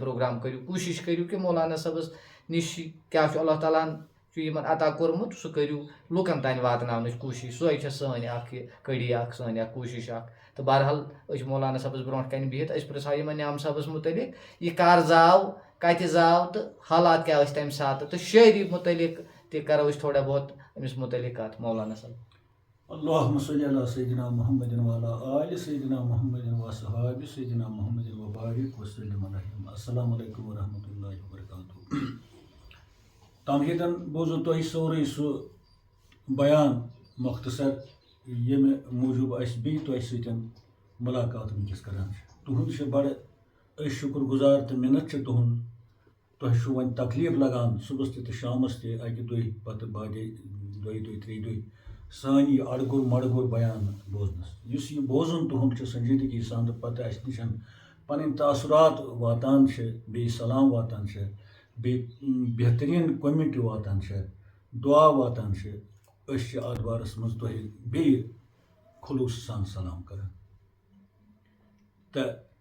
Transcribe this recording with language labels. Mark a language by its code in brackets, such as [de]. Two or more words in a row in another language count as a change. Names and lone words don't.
[ks] پروگرام کٔرِو کوٗشش کٔرِو کہ مولانا صٲبس نِش کیاہ چھُ اللہ تعالیٰ ہن چھُ یِمن عطا کوٚرمُت سُہ کٔرِو لُکن تانۍ واتناونٕچ کوٗشش سۄے چھےٚ سٲنۍ اکھ یہِ کٔڑی اکھ سٲنۍ اکھ کوٗشش اکھ تہٕ بہرحال أسۍ مولانا صٲبس برونٛٹھ کنہِ بِہِتھ أسۍ پرژھو یِمن نعم صٲبس متعلق یہِ کر زاو کتہِ زاو تہٕ حالات کیاہ ٲسۍ تمہِ ساتہٕ تہٕ شٲعری متعلق تہِ کرو أسۍ [ur] تھوڑا بہت [ks] أمِس متعلق کتھ مولانا صٲب [ar] اللہم صلی علی سیدنا محمد وعلی آل سیدنا محمد وصحاب سیدنا محمد وبارک وسلم علیہم السلام علیکم ورحمۃ اللہ وبرکاتہ [ks] تمہیدن بوزو تۄہہِ سورُے سُہ بیان مختصر ییٚمہِ موٗجوٗب أسۍ بیٚیہِ تۄہہِ سۭتۍ مُلاقات وٕنکٮ۪س کران چھِ تُہُنٛد چھِ بڑٕ أسۍ شُکر گُزار تہٕ مِنت چھِ تُہُنٛد تۄہہِ چھُو وۄنۍ تکلیٖف لگان صُبحس تہِ تہٕ شامس تہِ اکہِ دۄہہِ پتہٕ بادے دۄیہِ دۄہہِ ترٛیٚیہِ دۄہہِ سٲنۍ یہِ اڑگُر مڑگُر بیان بوزنس یُس یہِ بوزُن تُہُنٛد چھُ سنجیدگی سان تہٕ پتہٕ اسہِ نِش پنٕنۍ تاثرات واتان چھِ بیٚیہِ سلام واتان چھِ بیٚیہِ بہتریٖن کوٚمنٹی واتان چھِ دعا واتان چھِ أسۍ چھِ اتھ بارس منٛز تۄہہِ بیٚیہِ خلوٗص سان سلام کران تہٕ